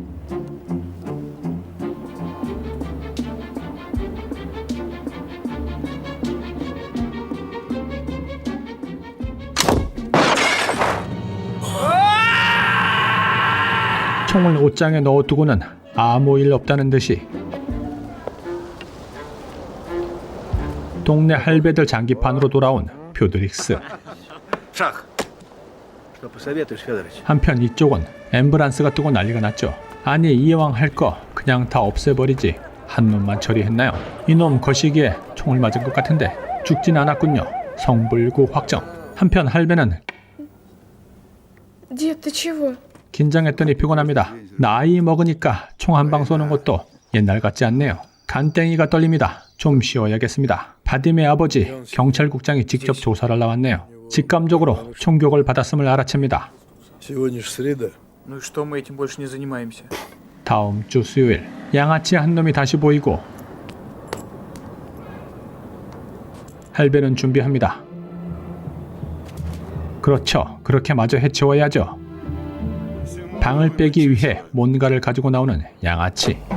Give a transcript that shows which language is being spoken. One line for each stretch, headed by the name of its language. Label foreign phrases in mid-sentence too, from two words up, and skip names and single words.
Korean: 총을 옷장에 넣어두고는 아무 일 없다는 듯이 동네 할배들 장기판으로 돌아온 퓨드릭스.
Russian: Шах. Что посоветуешь, Федорович?
Korean: 한편 이쪽은 앰뷸런스가 뜨고 난리가 났죠. 아니 이왕 할 거 그냥 다 없애버리지 한 놈만 처리했나요? 이놈 거시기에 총을 맞은 것 같은데 죽진 않았군요. 성불구 확정. 한편 할배는
Russian: Дед, ты чего?
Korean: 긴장했더니 피곤합니다. 나이 먹으니까 총 한 방 쏘는 것도 옛날 같지 않네요. 간땡이가 떨립니다. 좀 쉬어야겠습니다. 바딤의 아버지 경찰국장이 직접 조사를 나왔네요. 직감적으로 총격을 받았음을 알아챕니다.
Russian: Сегодня ж среда. Ну и что, мы этим больше не занимаемся?
Korean: 다음 주 수요일 양아치 한 놈이 다시 보이고 할배는 준비합니다. 그렇죠. 그렇게 마저 해치워야죠. 방을 빼기 위해 뭔가를 가지고 나오는 양아치.